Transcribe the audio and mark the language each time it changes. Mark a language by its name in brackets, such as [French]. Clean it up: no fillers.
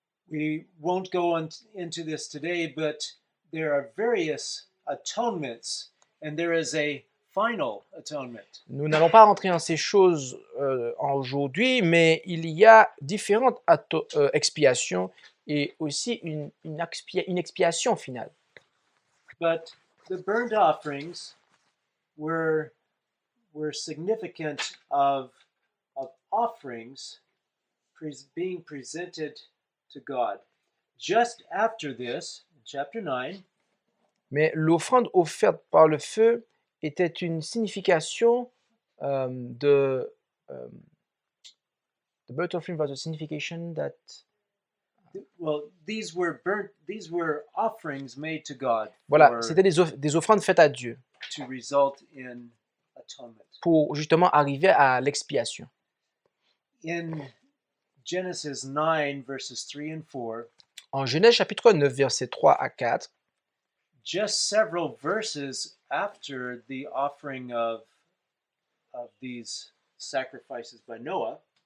[English] We won't go into this today, but there are various atonements, and there is a final atonement. [French] Nous n'allons pas rentrer dans ces choses aujourd'hui, mais il y a différentes expiations et aussi une expiation finale. [English] But the burnt offerings were significant of offerings being presented to God. Just after this, in chapter 9, [French] Mais l'offrande offerte par le feu était une signification de [English] the burnt offering was a signification that Well, these were offerings made to God [French] voilà, c'était des offrandes faites à Dieu [English] to result in atonement. [French] pour justement arriver à l'expiation. [English] In Genesis 9, verses 3 and 4, [French] En Genèse chapitre 9, versets 3 à 4, [English] just several verses after the offering of these sacrifices by Noah,